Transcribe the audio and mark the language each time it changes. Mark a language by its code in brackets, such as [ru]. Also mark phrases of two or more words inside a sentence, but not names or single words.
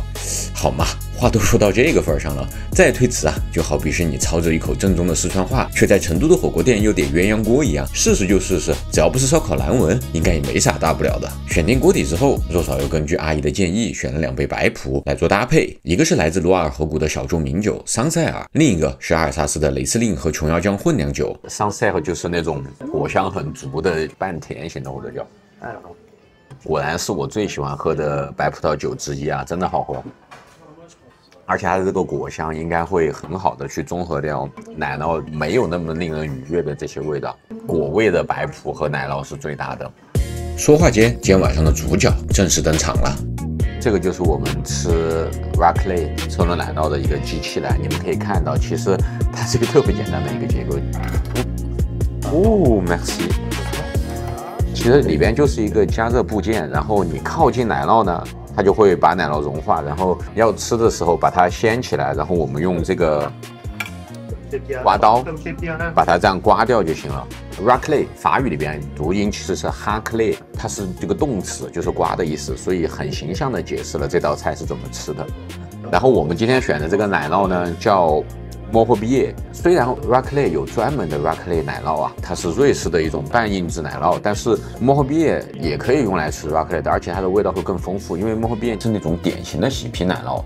[zh] 好嘛，話都說到這個份上了，再推辭啊，就好比是你操着一口正宗的四川話，卻在成都的火鍋店又點鴛鴦鍋一樣，試試就試試，只要不是燒烤藍紋，應該也沒啥大不了的。” 選定鍋底之後，肉嫂又根據阿姨的建議選了2杯白葡來做搭配，一個是來自羅爾河谷的小眾名酒桑塞爾，另一個是阿爾薩斯的雷司令和瓊瑤江混釀酒。桑塞尔就是那種果香很足的半甜型的，或者叫，果然是我最喜歡喝的白葡萄酒之一啊，真的好喝。而且它的這個果香應該會很好的去中和掉奶酪沒有那麼令人愉悅的這些味道，果味的白葡和奶酪是最大的。說話間，今天晚上的主角正式登場了。這個就是我們吃 Raclette 車輪奶酪的一個機器來，你們可以看到，其實它是一個特別簡單的一個結構。哦 ，merci。其實裡邊就是一個加熱部件，然後你靠近奶酪呢，它就會把奶酪融化，然後要吃的時候把它掀起來，然後我們用這個刮刀把它這樣刮掉就行了。Raclette 法語裡邊讀音其實是 Raclette，它是這個動詞，就是刮的意思，所以很形象地解釋了這道菜是怎麼吃的。然後我們今天選的這個奶酪呢，叫Morbier。雖然 Raclette 有專門的 Raclette 奶酪啊，它是瑞士的一種半硬質奶酪，但是 Morbier 也可以用來吃 Raclette， 而且它的味道会更豐富，因為 Morbier 是那種典型的喜皮奶酪。